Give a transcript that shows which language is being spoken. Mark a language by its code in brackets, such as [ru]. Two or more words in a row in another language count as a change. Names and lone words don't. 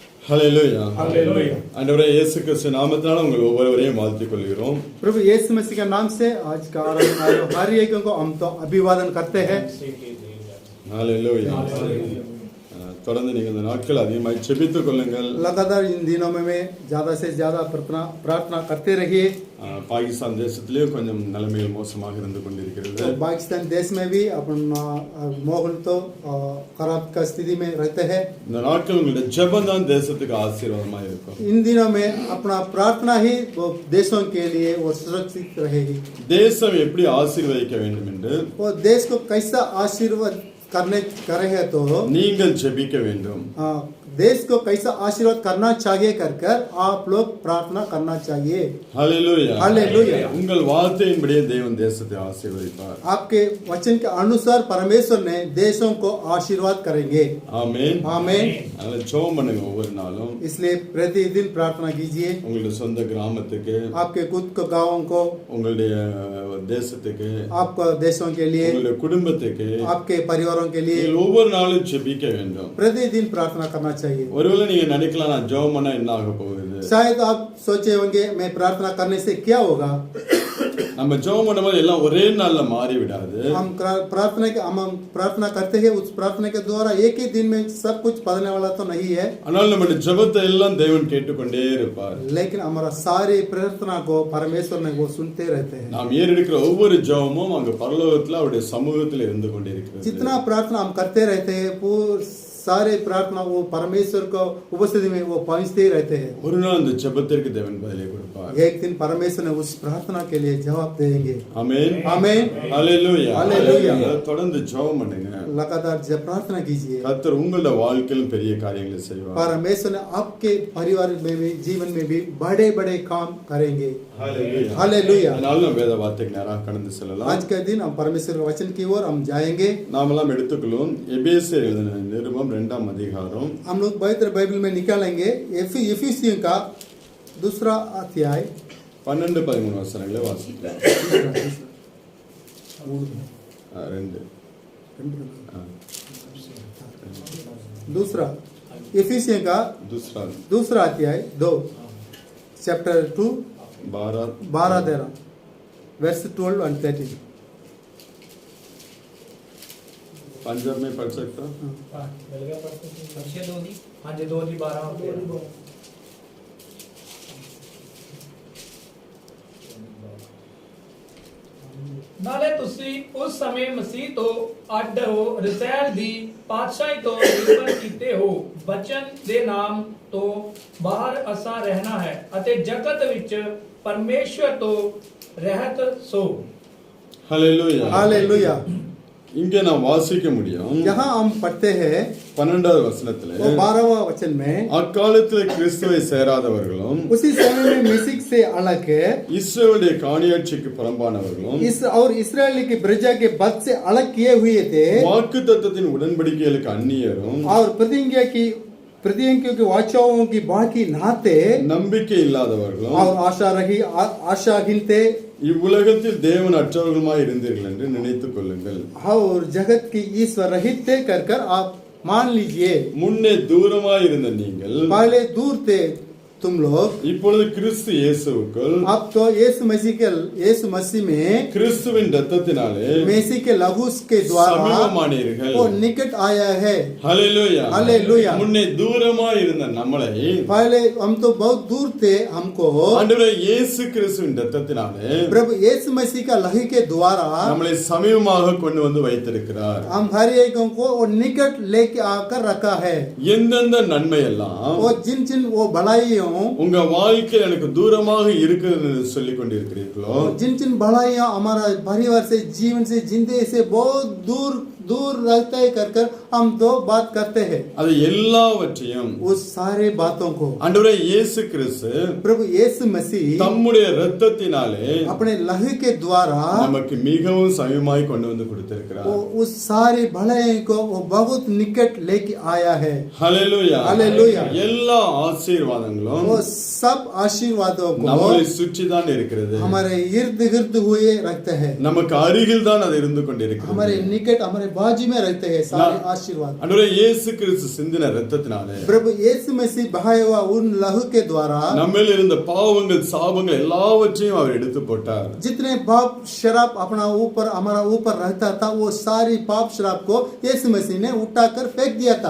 [ta] ஹல்லேலூயா. [hi] हालेलुया। [ta] ஆண்டவரே இயேசு கிறிஸ்து நாமத்தினால உங்கள் ஒவ்வொருவரையும் வாழ்த்திக் கொள்கிறோம். [hi] प्रभु यीशु मसीह के नाम से आज का आराधना आए हर एक को हम तो अभिवादन करते हैं। [ta] ஹல்லேலூயா. [hi] தொடர்ந்து நீங்கள் இந்த நாட்கள் அதிகமாக ஜெபித்துக் கொள்ளுங்கள். लगातार इन दिनों में ज्यादा से ज्यादा प्रार्थना करते रहिए। [ta] பாகிஸ்தான் தேசத்திலேயும் கொஞ்சம் நிலைமைகள் மோசமாக இருந்து கொண்டிருக்கிறது. [hi] तो पाकिस्तान देश में भी अपन माहौल तो खराब का स्थिति में रहते हैं। [ta] இந்த நாட்கள் உங்களுடைய ஜெபம் தான் தேசத்துக்கு ஆசீர்வாதமாக இருக்கும். [hi] इन दिनों में अपना प्रार्थना ही वो देशों के लिए वो सुरक्षित रहेगी। [ta] தேசம் எப்படி ஆசீர்வதிக்க வேண்டும் என்று [hi] वो देश को कैसा आशीर्वाद करे है तो [ta] நீங்கள் ஜெபிக்க வேண்டும். [hi] देश को कैसा आशीर्वाद करना चाहिए कर कर आप लोग प्रार्थना करना चाहिए। [ta] ஹல்லேலூயா. [hi] हालेलुया। [ta] உங்கள் வார்த்தையின்படியே தேவன் தேசத்தை ஆசீர்வதிப்பார். [hi] आपके वचन के अनुसार परमेश्वर ने देशों को आशीर्वाद करेंगे। [ta] ஆமென். [hi] आमीन। [ta] அதனால ஜெபம் பண்ணுங்க ஒவ்வொரு நாளும். [hi] इसलिए प्रतिदिन प्रार्थना कीजिए। [ta] உங்களுடைய சொந்த கிராமத்துக்கு, [hi] आपके खुद के गांवों को, [ta] உங்களுடைய தேசத்துக்கு, [hi] आपको देशों के लिए, [ta] உங்களுடைய குடும்பத்துக்கு, [hi] आपके परिवारों के लिए [ta] நீங்கள் ஒவ்வொரு நாளும் ஜெபிக்க வேண்டும். [hi] प्रतिदिन प्रार्थना करना चाहिए। [ta] ஒருவேளை நீங்க நினைக்கலாம் நான் ஜெபம் பண்ணா என்ன ஆக போகுது? [hi] शायद आप सोचे होंगे मैं प्रार्थना करने से क्या होगा। [ta] நம்ம ஜெபம் பண்ணும்போது எல்லாம் ஒரே நாள்ல மாறி விடாது. [hi] हम प्रार्थना करते हैं, उस प्रार्थना के द्वारा एक ही दिन में सब कुछ बदलने वाला तो नहीं है। [ta] ஆனால் நம்முடைய ஜெபத்தை எல்லாம் தேவன் கேட்டுக்கொண்டே இருப்பார். [hi] लेकिन हमारा सारी प्रार्थना को परमेश्वर ने वो सुनते रहते हैं। [ta] நாம் ஏறெடுக்கிற ஒவ்வொரு ஜெபமும் அங்க பரலோகத்துல அவருடைய சமூகத்துல இருந்து கொண்டிருக்கிறது. [hi] जितना प्रार्थना हम करते रहते हैं सारे प्रार्थना वो परमेश्वर को उपस्थिति में वो पहुंचते ही रहते हैं। [ta] ஒரு நாள் அந்த ஜெபத்திற்கு தேவன் பதிலை கொடுப்பார். [hi] एक दिन परमेश्वर ने उस प्रार्थना के लिए जवाब देंगे। [ta] ஆமென். [hi] आमीन। [ta] ஹல்லேலூயா. [hi] हालेलुया। [ta] தொடர்ந்து ஜெபம் பண்ணுங்க. [hi] लगातार जब प्रार्थना कीजिए [ta] கர்த்தர் உங்களுடைய வாழ்க்கையிலும் பெரிய காரியங்களை செய்வார். [hi] परमेश्वर ने आपके परिवार में भी जीवन में भी बड़े बड़े काम करेंगे। [ta] ஹல்லேலூயா. [hi] हालेलुया। [ta] அதனால நம்ம வேத வார்த்தைக்கு நேராக கடந்து செல்லலாம். [hi] आज के दिन हम परमेश्वर के वचन की ओर हम जाएंगे। [ta] நாமெல்லாம் எடுத்துக்கொள்வோம் எபேசியர் எழுதின நிருபம் 2ஆம் அதிகாரம். [hi] हम लोग पवित्र बाइबल में निकालेंगे इफिसियों का 2 अध्याय [ta] 12-13 வசனங்களை வாசிக்கலாம். [hi] 2 इफिसियों का दूसरा अध्याय 2 चैप्टर 2 12-13 वर्स 12 and 13। पंजाब में पढ़ सकता [pa] ਨਾਲੇ ਤੁਸੀਂ ਉਸ ਸਮੇਂ ਮਸੀਹ ਤੋਂ ਅੱਡ ਹੋ ਰਸੈਲ ਦੀ ਪਾਤਸ਼ਾਹੀ ਤੋਂ ਨਿਰਭਰ ਕੀਤੇ ਹੋ। ਬਚਨ ਦੇ ਨਾਮ ਤੋਂ ਬਾਹਰ ਅਸਾਂ ਰਹਿਣਾ ਹੈ ਅਤੇ ਜਗਤ ਵਿੱਚ ਪਰਮੇਸ਼ਵਰ ਤੋਂ ਰਹਿਤ ਸੋ। [hi] हालेलुया। हालेलुया। [ta] இங்கே நாம் வாசிக்க முடியும். [hi] यहाँ हम पढ़ते हैं [ta] 12வது வசனத்திலே [hi] 12वां वचन में [ta] அக்காலத்தில் கிறிஸ்துவை சேராதவர்களும் [hi] उसी समय में मसीह से अलग है [ta] இஸ்ரவேலுடைய காணியாட்சிக்கு புறம்பானவர்களும் [hi] और इस्राएल की प्रजा के बद से अलग किए हुए थे [ta] வாக்குத்தத்தத்தின் உடன்படிக்கைகளுக்கு அந்நியரும் [hi] और प्रतिज्ञा की वाचाओं की बाकी नाते [ta] நம்பிக்கை இல்லாதவர்களும் [hi] और आशाहीन थे [ta] இவ்வுலகத்தில் தேவன் அற்றவர்களுமாய் இருந்தீர்கள் என்று நினைத்துக் கொள்ளுங்கள்। [hi] और जगत की ईश्वर रहित थे कर आप मान लीजिए। [ta] முன்னே தூரமாய் இருந்த நீங்கள் [hi] पहले दूर थे तुम लोग, [ta] இப்பொழுது கிறிஸ்து இயேசுவுக்குள் [hi] अब तो यीशु मसीह में [ta] கிறிஸ்துவின் இரத்தத்தினாலே [hi] मसीह के लहू के द्वारा [ta] சமீபமானீர்கள்। [hi] वो निकट आया है। हालेलुया। हालेलुया। [ta] முன்னே தூரமாய் இருந்த நம்மளை [hi] पहले हम तो बहुत दूर थे, हमको [ta] ஆண்டவரே இயேசு கிறிஸ்துவின் இரத்தத்தினாலே [hi] प्रभु यीशु मसीह का लहू के द्वारा [ta] நம்மளை சமீபமாக கொண்டு வந்து வைத்திருக்கிறார்। [hi] हम हर एक को वो निकट लेके आकर रखा है। [ta] எந்தெந்த நன்மை எல்லாம் [hi] वो जिन वो भलाइयों [ta] உங்க வாழ்க்கை எனக்கு தூரமாக இருக்கிறது என்று சொல்லிக் கொண்டிருக்கிறீர்களோ [hi] जिन भलाइयां हमारा परिवार से जीवन से जिंदगी से बहुत दूर रहता है कर हम दो बात करते हैं। [ta] அது எல்லாவற்றையும் [hi] उस सारे बातों को [ta] ஆண்டவரே இயேசு கிறிஸ்து [hi] प्रभु यीशु मसीह [ta] தம்முடைய இரத்தத்தினாலே [hi] अपने लहू के द्वारा [ta] நமக்கு மிகவும் சமீபமாய் கொண்டு வந்து கொடுத்திருக்கிறார்। [hi] वो उस सारे भलाई को वो बहुत निकट लेके आया है। हालेलुया। हालेलुया। [ta] எல்லா ஆசீர்வாதங்களும் [hi] वो सब आशीर्वादों को [ta] நம்மை சுற்றி தான் இருக்கிறது। [hi] हमारे इर्द गिर्द हुए रखते हैं, [ta] நமக்கு அருகில் தான் அது இருந்து கொண்டிருக்கிறது। [hi] हमारे निकट हमारे बाजू में रहते हैं सारे आशीर्वाद। [ta] அன்றுவரே இயேசு கிறிஸ்து சிந்தின இரத்தத்தினாலே [hi] प्रभु यीशु मसीह बहाया हुआ उन लहू के द्वारा [ta] நம்மேல் இருந்த பாவங்கள் சாபங்கள் எல்லாவற்றையும் அவர் எடுத்து போட்டார். [hi] जितने पाप शराब अपना ऊपर हमारा ऊपर रहता था वो सारी पाप शराब को यीशु मसीह ने उठाकर फेंक दिया था।